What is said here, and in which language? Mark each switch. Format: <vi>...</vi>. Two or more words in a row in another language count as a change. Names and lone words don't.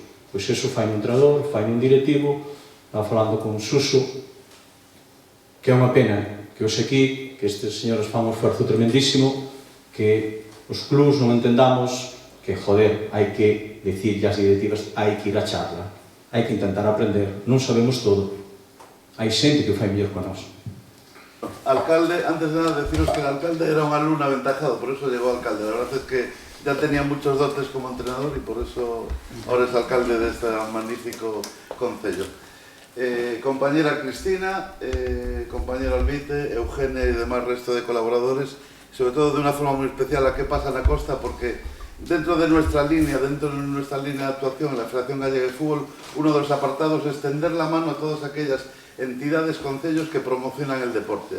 <gl>Pois iso fai un entrenador, fai un directivo, estaba falando con Suso, que é unha pena que hoxe aquí, que estes señores fan un esforzo tremendísimo, que os clubs non entendamos que, joder, hai que dicir as directivas, hai que ir a charla, hai que intentar aprender, non sabemos todo, hai xente que o fai mellor con nós.</gl> <es>Alcalde, antes de nada deciros que el alcalde era un alumno aventajado, por eso llegó alcalde. La verdad es que ya tenía muchos dotes como entrenador y por eso ahora es alcalde de este magnífico concello. Compañera Cristina, compañero Albite, Eugenia y demás resto de colaboradores, sobre todo de una forma muy especial a qué pasa en la costa, porque dentro de nuestra línea de actuación en la Federación Gallega de Fútbol, uno de los apartados es tender la mano a todas aquellas entidades, concellos que promocionan el deporte.</es>